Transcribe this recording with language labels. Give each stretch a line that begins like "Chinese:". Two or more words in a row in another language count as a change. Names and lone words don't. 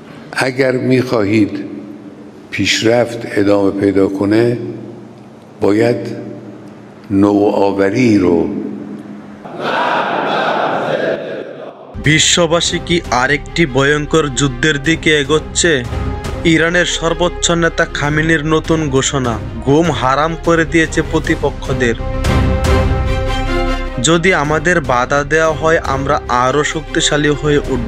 Persian: اگر می‌خواهید پیشرفت ادامه پیدا کنه باید نوآوری رو
Bangla: বিশ্ববাসী কি আরেকটি ভয়ঙ্কর যুদ্ধের দিকে এগোচ্ছে? ইরানের সর্বোচ্চ নেতা খামেনির নতুন ঘোষণা ঘুম হারাম করে দিয়েছে প্রতিপক্ষদের। যদি আমাদের বাধা দেওয়া হয় আমরা আরও শক্তিশালী হয়ে উঠব।